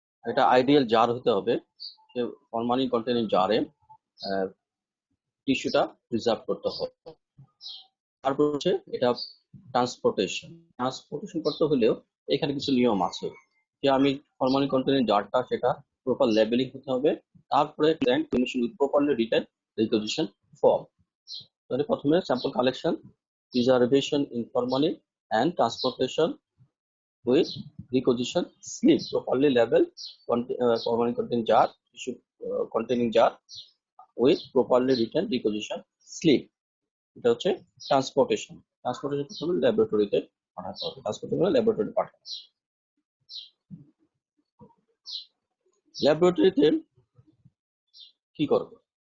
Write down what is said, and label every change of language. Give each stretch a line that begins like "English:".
Bangla: এটা ideal jar হতে হবে, ফরমালিন কন্টেনিং জারে টিস্যুটা প্রিজার্ভ করতে হবে। তারপর হচ্ছে এটা ট্রান্সপোর্টেশন করতে হলেও এখানে কিছু নিয়ম আছে, যে আমি ফরমালিন কন্টেনিং জারটা সেটা প্রপার লেবেলিং হতে হবে, তারপরে প্রপারলি রিটেন রিকোজিশন ফর্ম। তাহলে প্রথমে sample collection, preservation in formalin
English: and transportation with requisition slip, properly labeled formalin containing jar, tissue containing jar with properly written requisition slip.
Bangla: এটা হচ্ছে transportation. প্রথমে ল্যাবরেটরিতে পাঠাতে হবে, ল্যাবরেটরিতে পাঠাতে হবে। ল্যাবরেটরিতে কি করবে?